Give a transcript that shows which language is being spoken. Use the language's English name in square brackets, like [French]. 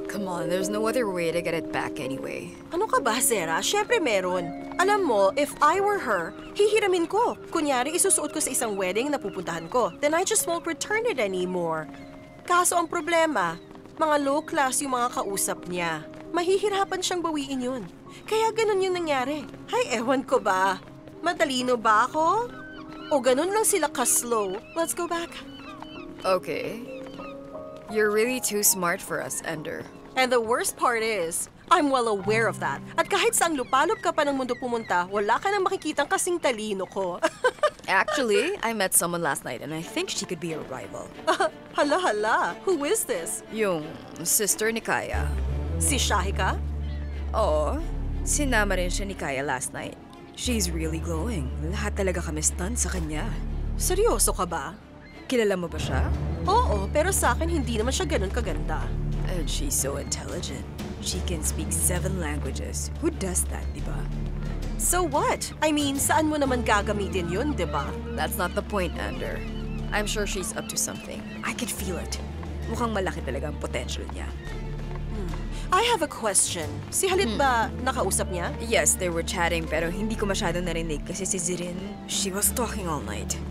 [English] Come on, there's no other way to get it back anyway. [Filipino] Ano ka ba, Zera? Siyempre meron. Alam mo, [English] if I were her, [Filipino] hihiramin ko. Kunyari, isusuot ko sa isang wedding na pupuntahan ko. [English] Then I just won't return it anymore. [Filipino] Kaso ang problema, mga low class yung mga kausap niya. Mahihirapan siyang bawiin yun. Kaya ganun yung nangyari. Hay, ewan ko ba? Matalino ba ako? O ganun lang sila ka-slow? [English] Let's go back. Okay. You're really too smart for us, Ender. And the worst part is, I'm well aware of that. [Filipino] At kahit saang lupalop ka pa ng mundo pumunta, wala ka nang makikitang kasing talino ko. [English] Actually, I met someone last night and I think she could be a rival. [Filipino] Hala. [English] Who is this? [Filipino] Yung sister ni Kaya. Si Shahika? Oo, sinama rin siya ni Kaya [English] last night. She's really glowing. [Filipino] Lahat talaga kami stunned sa kanya. Seryoso ka ba? Kilala mo ba siya? Oo, pero sa akin hindi naman siya ganun kaganda. [English] And she's so intelligent. She can speak 7 languages. Who does that, [Filipino] di ba? [English] So what? I mean, [Filipino] saan mo naman gagamitin yun, di ba? [English] That's not the point, Ander. I'm sure she's up to something. I can feel it. [Filipino] Mukhang malaki talaga ang potential niya. [English] I have a question. [Filipino] Si Halit ba nakausap niya? [English] Yes, they were chatting [Filipino] pero hindi ko masyado narinig kasi si [English] Zirin, she was talking all night.